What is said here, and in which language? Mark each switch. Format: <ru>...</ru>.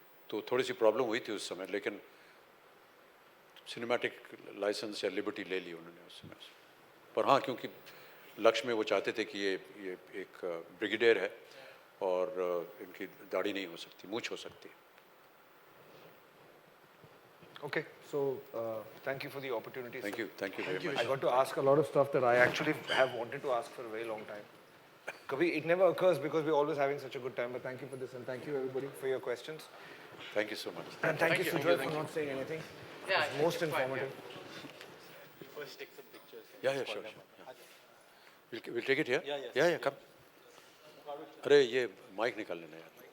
<hi>तो थोड़ी सी प्रॉब्लम हुई थी उस समय, लेकिन सिनेमैटिक लाइसेंस या लिबर्टी ले ली उन्होंने उस समय। पर हाँ, क्योंकि लक्ष्य में वो चाहते थे कि ये एक ब्रिगेडियर है और इनकी दाढ़ी नहीं हो सकती, मूंछ हो सकती है।</hi> <en>Okay, so thank you for the opportunity. Thank sir. you very much. I got to ask a lot of stuff that I actually have wanted to ask for a very long time.</en> <hi>Kabhi,</hi> <en>it never occurs because we're always having such a good time. But thank you for this, and thank you everybody for your questions. Thank you so much. And thank you, Sujoy, for not saying anything. Yeah, It's most informative. First take some pictures. Yeah, sure. Yeah. We'll take it here? Yeah, Yeah, come.</en> <hi>अरे ये mic निकाल लेना यार।</hi>